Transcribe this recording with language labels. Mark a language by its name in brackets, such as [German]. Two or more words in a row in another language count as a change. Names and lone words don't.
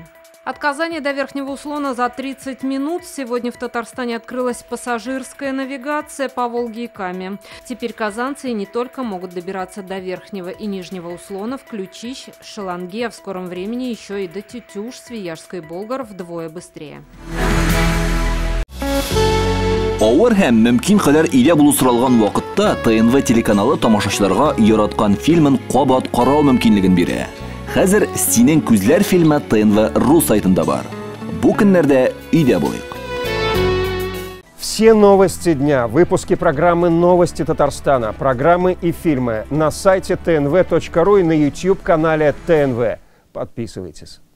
[Russian] От Казани до Верхнего Услона за 30 минут. Сегодня в Татарстане открылась пассажирская навигация по Волге и Каме. Теперь казанцы не только могут добираться до Верхнего и Нижнего Услона, Ключищ, Шаланги, а в скором времени еще и до Тетюш, Свияжска и Болгар вдвое быстрее. [Tatar] Авыр һәм мөмкин кадәр илә булу соралган вакытта ТНВ телеканалы тамашачыларга яраткан фильмын кабат карау мөмкинлеген бирә. Хәзер «Синең күзләр» фильмы ТНВ.ру сайтында бар. Бу көннәрдә өйдә булыйк. [Russian] Все новости дня, выпуски программы «Новости Татарстана», программы и фильмы на сайте tnv.ru и на YouTube-канале ТНВ. Подписывайтесь.